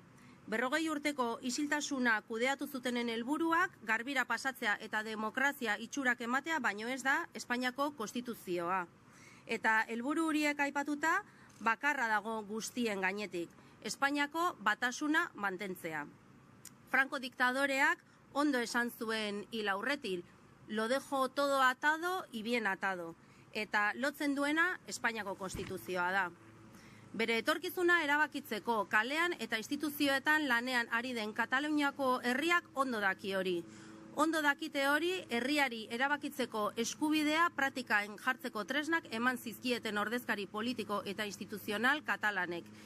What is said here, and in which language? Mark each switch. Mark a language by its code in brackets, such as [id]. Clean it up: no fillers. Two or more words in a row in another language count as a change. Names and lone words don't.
[eu] 40 urteko isiltasuna kudeatu zutenen helburuak garbira pasatzea eta demokrazia itxurak ematea baino ez da Espainiako Konstituzioa. Eta helburu horiek aipatuta bakarra dago guztien gainetik, Espainiako batasuna mantentzea. Franco diktadoreak ondo esan zuen hil aurretik, [es] lo dejo todo atado y bien atado. [eu] Eta lotzen duena Espainiako Konstituzioa da. Bere etorkizuna erabakitzeko kalean eta instituzioetan lanean ari den Kataluniako herriak ondo daki hori. Ondo dakite hori herriari erabakitzeko eskubidea praktikaen jartzeko tresnak eman zizkieten ordezkari politiko eta instituzional katalanek.